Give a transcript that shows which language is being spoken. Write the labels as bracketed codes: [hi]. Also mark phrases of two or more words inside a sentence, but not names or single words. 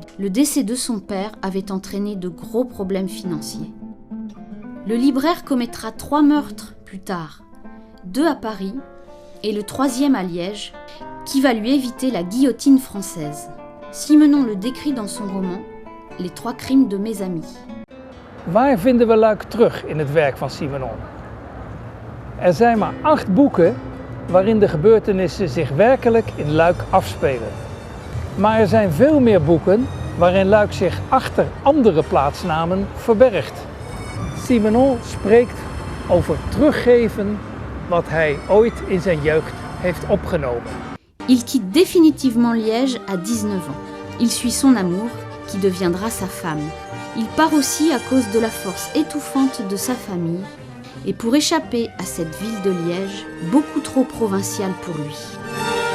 [fr] Le décès de son père avait entraîné de gros problèmes financiers. Le libraire commettra 3 meurtres plus tard, 2 à Paris et le 3e à Liège, qui va lui éviter la guillotine française. Simenon le décrit dans son roman « Les 3 crimes de mes amis ». [nl] Waar vinden we Luik terug in het werk van Simenon? Er zijn maar 8 boeken waarin de gebeurtenissen zich werkelijk in Luik afspelen. Maar er zijn veel meer boeken waarin Luik zich achter andere plaatsnamen verbergt. Simenon spreekt over teruggeven wat hij ooit in zijn jeugd heeft opgenomen. [fr] Il quitte définitivement Liège à 19 ans. Il suit son amour, qui deviendra sa femme. Il part aussi à cause de la force étouffante de sa famille, et pour échapper à cette ville de Liège, beaucoup trop provinciale pour lui.